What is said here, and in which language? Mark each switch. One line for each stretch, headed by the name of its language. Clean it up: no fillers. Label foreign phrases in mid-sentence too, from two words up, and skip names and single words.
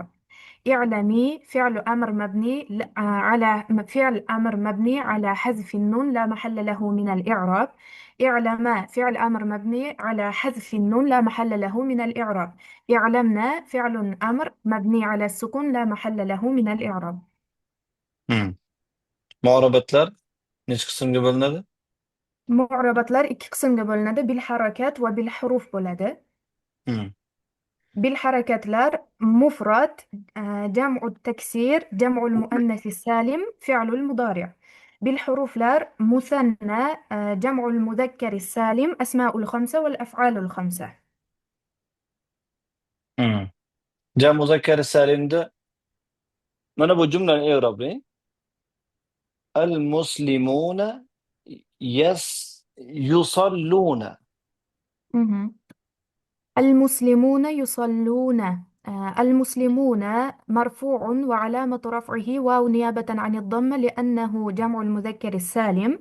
Arabic: اعلمي فعل أمر مبني على فعل أمر مبني على حذف النون لا محل له من الإعراب. اعلما فعل أمر مبني على حذف النون لا محل له من الإعراب. اعلمنا فعل أمر مبني على السكون لا محل له من الإعراب.
Uzbek: Muorobatlar necha qismga bo'linadi? Mu'rabatlar ikki qismga bo'linadi.
Arabic: بالحركة وبالحروف
Uzbek: bo'ladi.
Arabic: بالحركاتlar مفرد جمع التكسير جمع المؤنث السالم فعل المضارع. بالحروفlar مثنى جمع المذكر السالم أسماء الخمسة والأفعال الخمسة. جمع مذكر سالمda
Uzbek: mana bu jumlani i'roblang.
Arabic: المسلمون يصلون. مهم. المسلمون يصلون. المسلمون مرفوع وعلامة رفعه واو نيابة عن الضمة لأنه جمع المذكر السالم.